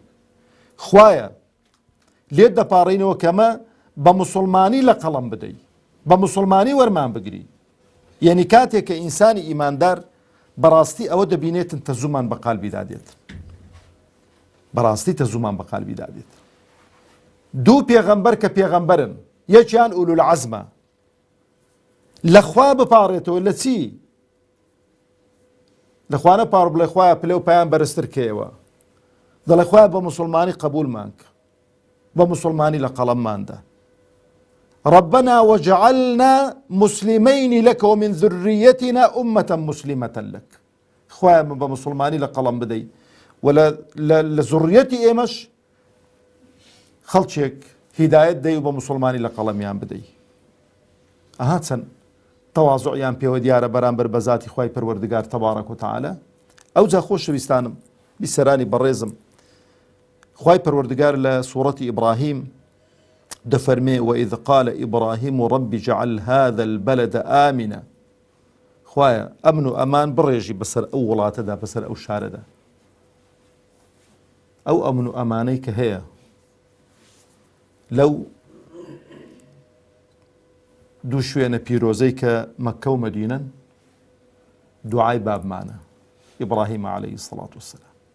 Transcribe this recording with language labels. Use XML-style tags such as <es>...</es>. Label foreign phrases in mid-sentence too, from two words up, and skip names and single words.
<ckb>خوایە لێت دەپاڕینەوە کەمە بە موسڵمانی لە قەڵەم بدەی بە موسڵمانی وەرمان بگری یعنی کاتێک کە ئینسانی ئیماندار بەڕاستی ئەوە دەبینێتن تەزومان بە قالبیدا دێت بەڕاستی تەزومان بە قالبیدا دێت دوو پێغەمبەر کە پێغەمبەرن یەکیان ئولوالعەزمە لەخوا بپاڕێتەوە لە چی لەخوانە پاڕ بڵێ خوایە پلە و پایان بەرزتر کێوە دەڵێ خوایە بە موسڵمانی قبولمان کە بە موسڵمانی لە قەڵەمماندا</ckb> <ar>ربنا وجعلنا مسلمين لك ومن ذريتنا أمة مسلمة لك</ar> <ckb>خوایە من بە موسڵمانی لە قەڵەم بدەی و لە زوڕیەتی ئێمەش خەڵکێک هیدایەت دەی و بە موسڵمانی لە قەڵەمیان بدەی ئەها چەند تەوازوعیان پێوە دیارە بەرامبەر بە ذاتی خوای پەروەردگار</ckb> <ar>تەبارەک وتەعالە</ar> <ckb>ئەو جا خۆشەویستانم بیسەرانی بەڕێزم خوای پەروەردگار لە سوورەتی ئیبراهیم دەفەرمێ</ckb> <ar>وإذ قال إبراهيم رب اجعل هذا البلد آمنا</ar> <ckb>خوایە ئەمن و ئەمان بڕێژی بەسەر ئەو وڵاتەدا بەسەر ئەو شارەدا ئەو ئەمن و ئەمانەی کە هەیە لەو دوو شوێنە پیرۆزەی کە مەککە و مەدینەن دوعای بابمانە ئیبراهیم</ckb> <ar>عەلەیهی سەڵات وسەلام</ar>